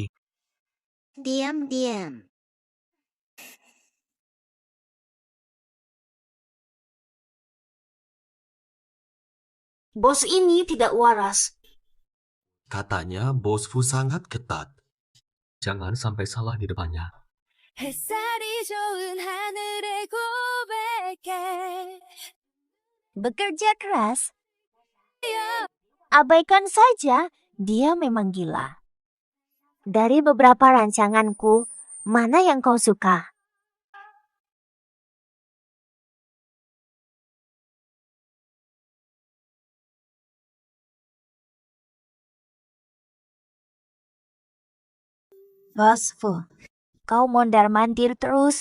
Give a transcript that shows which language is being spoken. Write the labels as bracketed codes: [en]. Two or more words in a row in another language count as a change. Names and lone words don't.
[id] Diam-diam. Bos ini tidak waras. Katanya bos Fu sangat ketat. Jangan sampai salah di depannya. [ko] 햇살이 좋은 하늘에 고백해. [id] Bekerja keras. Abaikan saja, dia memang gila. Dari beberapa rancanganku, mana yang kau suka? Bos Fu, kau mondar-mandir terus.